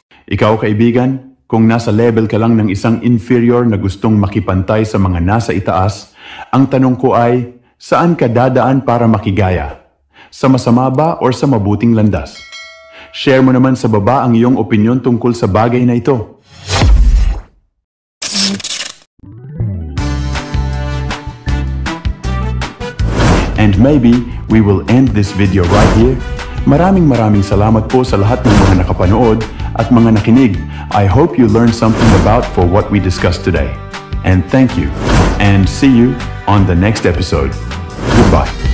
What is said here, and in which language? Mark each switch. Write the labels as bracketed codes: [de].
[tl] Ikaw kaibigan, kung nasa level ka lang ng isang inferior na gustong makipantay sa mga nasa itaas, ang tanong ko ay, saan ka dadaan para makigaya? Sa masama ba o sa mabuting landas? Share mo naman sa baba ang iyong opinyon tungkol sa bagay na ito. [en] And maybe we will end this video right here. [tl] Maraming salamat po sa lahat ng mga nakapanood at mga nakinig. [en] I hope you learned something about for what we discussed today. And thank you. And see you on the next episode. Goodbye.